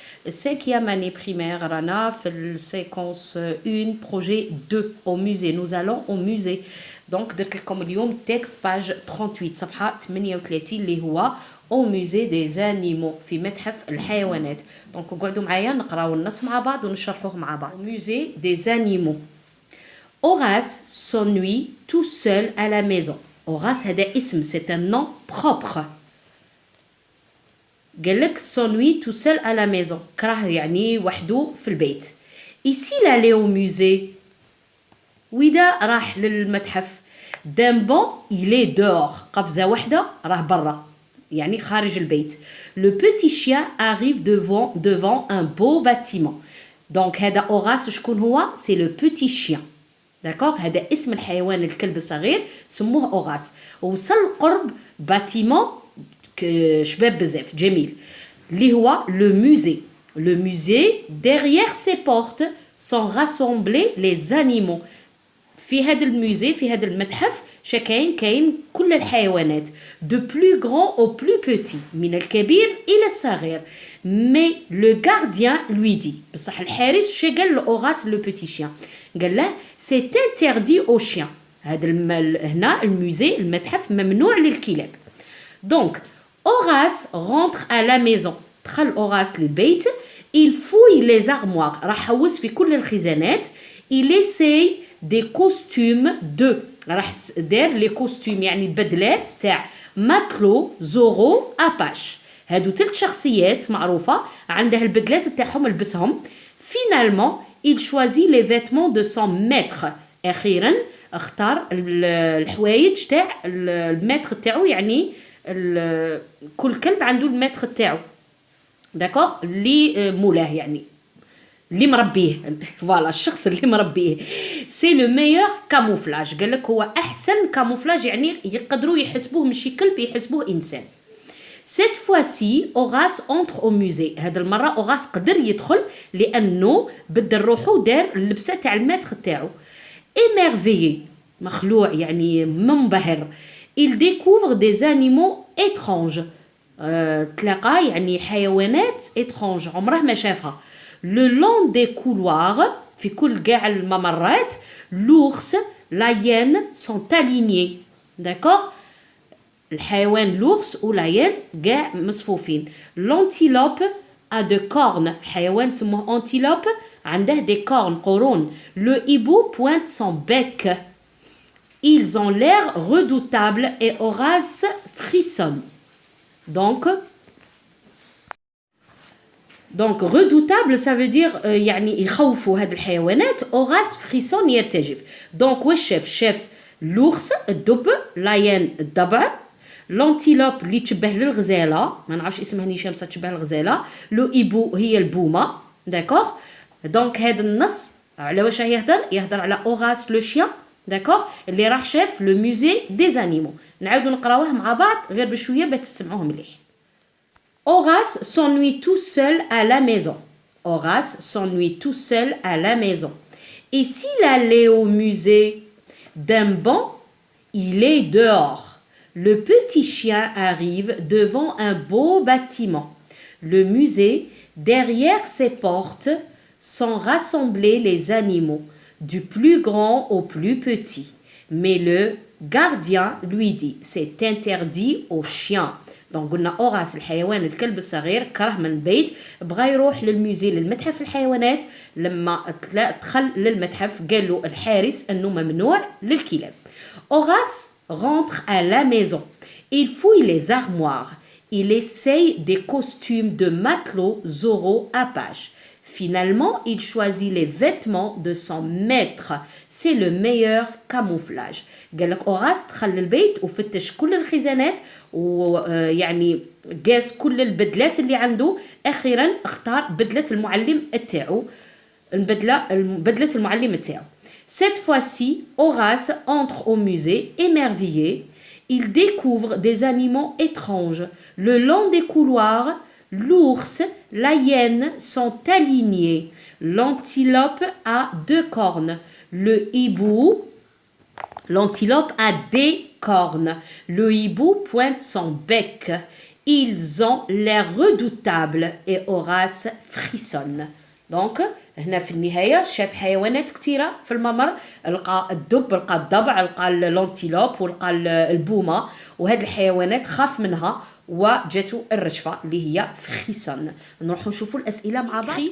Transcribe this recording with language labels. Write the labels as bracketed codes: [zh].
[ar] السانكيام [fr] année primaire [ar] رانا في السيكونس 1 بروجي 2 [fr] au musée. Nous allons au musée. [ar] donc درت لكم اليوم تكست باج 38 صفحة 38 اللي هو [fr] au musée des animaux [ar] في متحف الحيوانات. donc قعدوا معايا نقراو النص مع بعض ونشرحوه مع بعض. [fr] au musée des animaux. Horace s'ennuie tout seul à la maison. Horace [ar] هذا اسم, [fr] c'est un nom propre. [ar] قال لك [fr] s'ennuie tout seul à la maison. [ar] كره يعني وحده في البيت. [fr] Ici il allait au musée. [ar] وإذا راح للمتحف. [fr] D'un banc il est dehors. [ar] قفزة واحدة راه برا. يعني خارج البيت. [fr] Le petit chien arrive devant un beau bâtiment. Donc هذا Horace [ar] شكون هو؟ [fr] C'est le petit chien. داكوغ. [ar] هذا اسم الحيوان الكلب الصغير سموه أوغاس. وصل قرب باتيمون شباب بزاف جميل اللي هو لو موزي. [fr] لو موزي derrière ses portes sont rassemblés les animaux. [ar] في هذا الموزي في هذا المتحف كاين كل الحيوانات [fr] de plus grand au plus petit [ar] من الكبير إلى الصغير. [fr] mais le gardien lui dit [ar] بصح الحارس شي قال لأوغاس [fr] لو بيتي شيان [ar] قال له [fr] c'est interdit aux chiens. [ar] هذا هنا الموزي المتحف ممنوع للكلاب. [fr] donc Horace rentre à la maison. [ar] دخل أوغاس للبيت. [fr] il fouille les armoires. [ar] راح حوس في كل الخزانات. [fr] il essaye des costumes de. [ar] راح دار لي كوستيم يعني البدلات تاع ماتلو زورو أباش. هادو 3 شخصيات معروفة عندها البدلات تاعهم لبسهم. finalement il choisit les vêtements de son maître. أخيرا اختار الحوايج تاع الماتر تاعو يعني كل كلب عنده الماتر تاعو. داكوغ اللي مولاه يعني اللي مربيه. [fr] فوالا [ar] الشخص اللي مربيه. [fr] سي لو ميور كاموفلاج. [ar] قال لك هو احسن كاموفلاج يعني يقدروا يحسبوه ماشي كلب يحسبوه انسان. [fr] Cette fois-ci, Horace entre au musée. [ar] هذا المرة أوغاس قدر يدخل لأنه بدل روحو دار اللبسة تاع الماتر تاعو. émerveillé مخلوع يعني منبهر. [fr] il découvre des animaux étranges. [ar] تلاقى يعني حيوانات étranges عمره ما شافها. [fr] le long des couloirs [ar] في كل قاع الممرات [fr] l'ours, la hyène sont alignés. d'accord. الحيوان l'ours و la hyène [ar] قاع مصفوفين. [fr] l'antilope a de cornes. [ar] حيوان سموه antilope عنده des cornes قرون. [fr] le hibou pointe son bec. ils ont l'air redoutables et Horace frissonne. donc redoutable ça veut dire [ar] يعني يخوفوا هاد الحيوانات. [fr] Horace frissonne يرتجف. [ar] donc واش شاف l'ours الدب, la hyène الضبع, l'antilope اللي تشبه للغزاله ما نعرفش اسمها نيشان بصح تشبه الغزاله. لو ايبو هي البومه. داكوغ. دونك هذا النص على واش يهضر على اوغاس لو شيان. داكوغ اللي راح شاف [fr] لو موزي دي زانيمو. [ar] نعاودو نقراوه مع بعض غير بشويه باش تسمعوه مليح. [fr] Horace s'ennuie tout seul à la maison. Horace s'ennuie tout seul à la maison. Et s'il allait au musée? D'un banc il est dehors. Le petit chien arrive devant un beau bâtiment. Le musée, derrière ses portes, sont rassemblés les animaux, du plus grand au plus petit. Mais le gardien lui dit, c'est interdit aux chiens. [ar] donc قلنا أوغاس الحيوان الكلب الصغير كره من البيت بغى يروح للموزي للمتحف الحيوانات. لما دخل للمتحف قال له الحارس أنه ممنوع للكلاب. [fr] Horace rentre à la maison. Il fouille les armoires. Il essaye des costumes de matelot Zorro Apache. Finalement, il choisit les vêtements de son maître. C'est le meilleur camouflage. [ar] قال لك أوغاس دخل للبيت وفتش كل الخزانات ويعني قاس كل البدلات اللي عنده. أخيرا اختار بدلة المعلم تاعو. بدلة المعلم تاعو. [fr] Cette fois-ci, Horace entre au musée émerveillé. Il découvre des animaux étranges. Le long des couloirs, l'ours, la hyène sont alignés. L'antilope a 2 cornes. Le hibou L'antilope a des cornes. Le hibou pointe son bec. Ils ont l'air redoutables et Horace frissonne. [ar] Donc, هنا في النهاية شاف حيوانات كثيرة في الممر لقى الدب لقى الضبع لقى الانتيلوب ولقى البومة وهاد الحيوانات خاف منها وجاتو الرجفة اللي هي فريسون. نروحو نشوفو الأسئلة مع بعض.